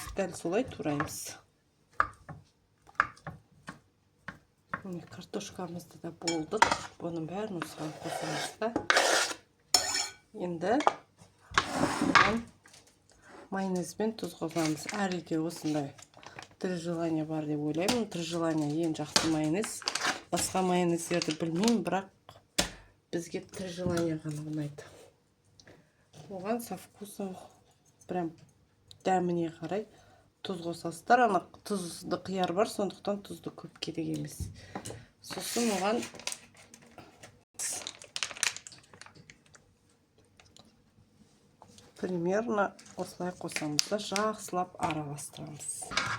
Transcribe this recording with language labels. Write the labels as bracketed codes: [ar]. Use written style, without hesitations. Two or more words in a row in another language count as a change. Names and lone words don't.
[kk] Дәл солай тураймыз. Міне картошкамызды да болдық. Бұның бәрін осыған қосамыз да. Енді майонез бен тұз қосамыз. Әр үйде осындай три желания бар деп ойлаймын. Три желания ең жақсы майонез. Басқа майонездерді білмеймін, бірақ бізге три желания ғана ұнайды. Оған [ru] со вкусом прям [kk] дәміне қарай тұз қосасыздар. Ана тұзды қияр бар, сондықтан тұзды көп керек емес. Сосын оған примерно осылай қосамыз да жақсылап араластырамыз.